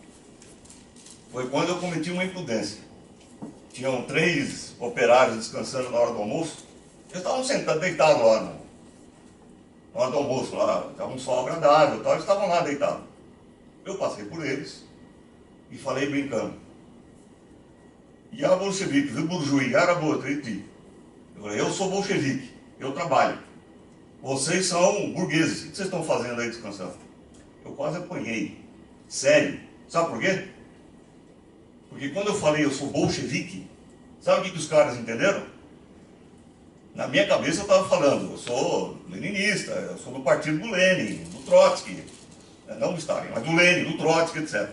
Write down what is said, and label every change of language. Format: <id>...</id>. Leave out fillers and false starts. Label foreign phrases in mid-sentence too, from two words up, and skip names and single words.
<pt>Foi quando eu cometi uma imprudência. Tinham 3 operários descansando na hora do almoço, eles estavam sentados, deitados lá na hora do almoço, lá, estava um sol agradável, eles estavam lá deitados. Eu passei por eles e falei brincando:</pt> <ru>"Я bolchevique, вы буржуи, я работаю, ты".</ru> <pt>Eu falei: "Eu sou bolchevique, eu trabalho. Vocês são burgueses, o que vocês estão fazendo aí descansando?" Eu quase apanhei. Sério. Sabe por quê? Porque quando eu falei eu sou bolchevique, sabe o que os caras entenderam? Na minha cabeça eu estava falando, eu sou leninista, eu sou do partido do Lenin, do Trotsky, não do Stalin, mas do Lenin, do Trotsky, etc.</pt>